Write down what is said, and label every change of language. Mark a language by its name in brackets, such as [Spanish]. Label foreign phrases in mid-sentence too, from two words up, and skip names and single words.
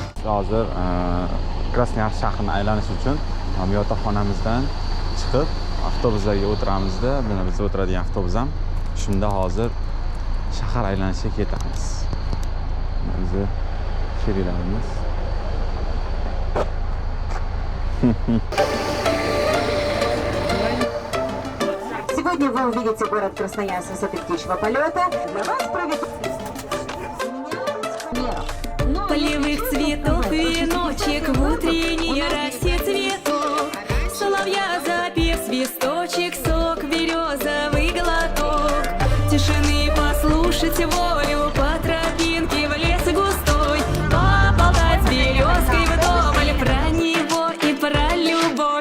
[Uzbek] hozir Krasnoyarsk shahrini aylanish uchun yotoqxonamizdan chiqib avtobuslarga o'tiramizda. Mana biz o'tiradigan avtobus ham shunda hozir shahar aylanishga ketamiz. Bizni sheriklarimiz. [Russian] Сегодня вы увидите город Красноярск с высоты птичьего полета. Для вас проведут полевых цветов и веночек, в утренней росе цветок, соловья запев, свисточек, сок, березовый глоток, тишины послушать волю по тропинке в лес густой, поболтать с березкой вдоволь про него и про любовь.